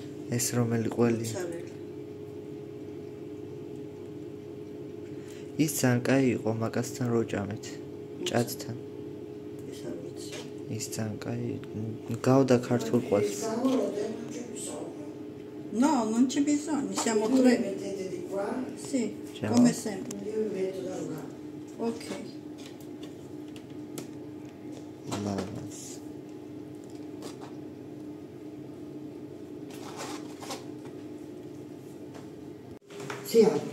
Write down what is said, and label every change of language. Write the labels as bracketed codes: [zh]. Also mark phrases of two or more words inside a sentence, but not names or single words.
[ka] ეს რომელი ყველია? მოცარელი. ის ძალიან კაი იყო მაგასთან როჭამით. ჭადთან. ეს არ ვიცი. ის ძალიან კაი გავდა ქართულ ყველს. [it] No, non c'è bisogno, siamo tre. Sì, Ciao. come sempre. Ok. [ka] ლავას. [it] Si apre.